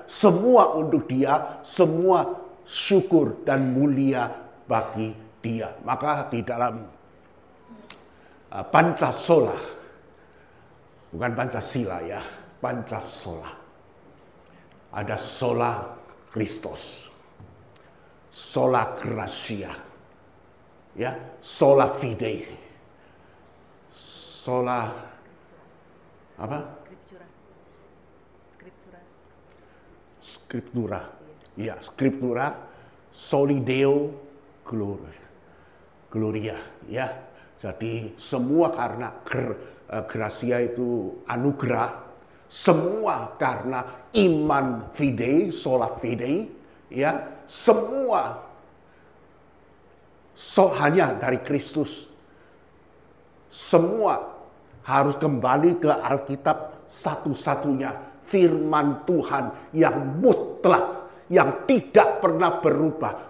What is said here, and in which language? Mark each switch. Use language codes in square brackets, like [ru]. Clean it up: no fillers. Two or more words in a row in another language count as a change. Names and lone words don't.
[id] Semua untuk Dia, semua syukur dan mulia bagi Dia. Maka di dalam Pancasila, bukan Pancasila ya, Pancasila, ada [la] sola Christus, sola gratia, [id] ya, [la] sola fide, sola [id] apa? Scriptura. [la] Ya, scriptura, soli Deo gloria, [id] ya. Jadi semua karena gracia itu anugerah, semua karena iman fide, [la] sola fide, [id] ya, semua hanya dari Kristus. Semua harus kembali ke Alkitab satu-satunya, firman Tuhan yang mutlak, yang tidak pernah berubah.